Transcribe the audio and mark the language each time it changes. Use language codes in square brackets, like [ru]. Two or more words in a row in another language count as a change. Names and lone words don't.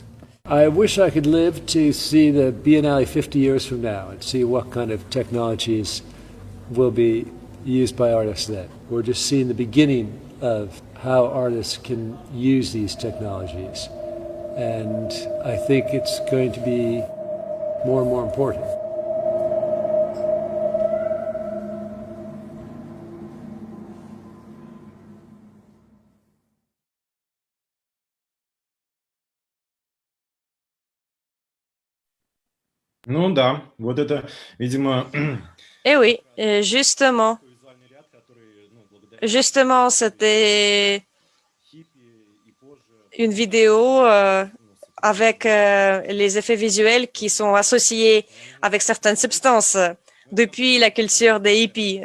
[en] I wish I could live to see the Biennale 50 years from now and see what kind of technologies will be used by artists then. We're just seeing the beginning of how artists can use these technologies. And I think it's going to be more and more important. [ru] Ну да, вот это, видимо... [fr] Eh oui, justement, c'était une vidéo avec les effets visuels qui sont associés avec certaines substances depuis la culture des hippies.